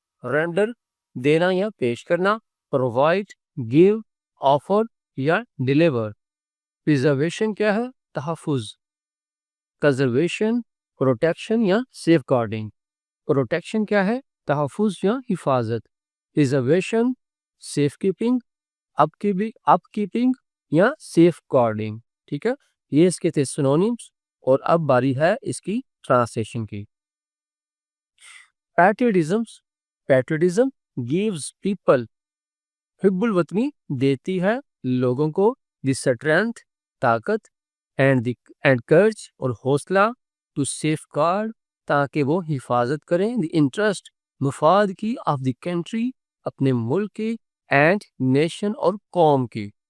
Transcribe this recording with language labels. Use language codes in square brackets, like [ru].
[ur] Render دینا یا پیش کرنا، پرووائڈ، گیو، آفر یا ڈیلیور. پریزرویشن کیا ہے؟ تحفظ، کنزرویشن، پروٹیکشن یا سیف گارڈنگ. پروٹیکشن کیا ہے؟ تحفظ یا حفاظت. [en] Preservation safekeeping, upkeeping یا safeguarding. [ur] ٹھیک ہے، یہ اس کے تھے سینونیمز. اور اب باری ہے اس کی ٹرانسلیشن کی. [en] patriotism gives people، [ur] حب الوطنی دیتی ہے لوگوں کو، [en] the strength [ur] طاقت، [en] and courage [ur] اور حوصلہ، [en] to safeguard [ur] تاکہ وہ حفاظت کریں، [en] the interest [ur] مفاد کی، [en] of the country [ur] اپنے ملک کی، [en] and nation [ur] اور قوم کی.